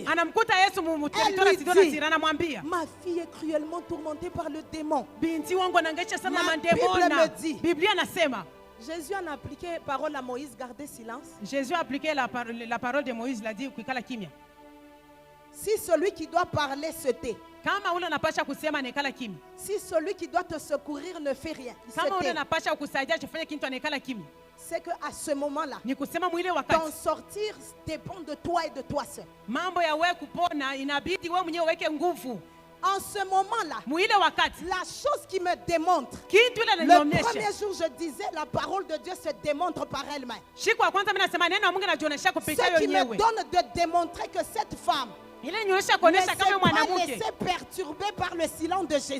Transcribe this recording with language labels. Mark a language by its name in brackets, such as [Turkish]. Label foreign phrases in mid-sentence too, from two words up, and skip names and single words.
[French] Elle lui dit, ma fille est cruellement tourmentée par le démon. La Bible me dit, Jésus a appliqué parole à Moïse, gardez silence. Jésus a appliqué la parole de Moïse, l'a dit [Swahili] kuikala kimya. [French] Si celui qui doit parler se tait, [Swahili] kama ule anapasha kusema anekala kimya, [French] si celui qui doit te secourir ne fait rien, [Swahili] kama ule anapasha kusaidia afanye kitu anekala kimya, [French] c'est que à ce moment-là, [Swahili] ni kusema mwile wakati [French] ton sortir dépend de toi et de toi seul. [Swahili] Mambo ya wewe kupona inabidi wewe mwenyewe uweke nguvu. [French] En ce moment-là, la chose qui me démontre, le premier jour je disais la parole de Dieu se démontre par elle-même. Ce qui me donne de démontrer que cette femme ne s'est pas laissée perturber par le silence de Jésus.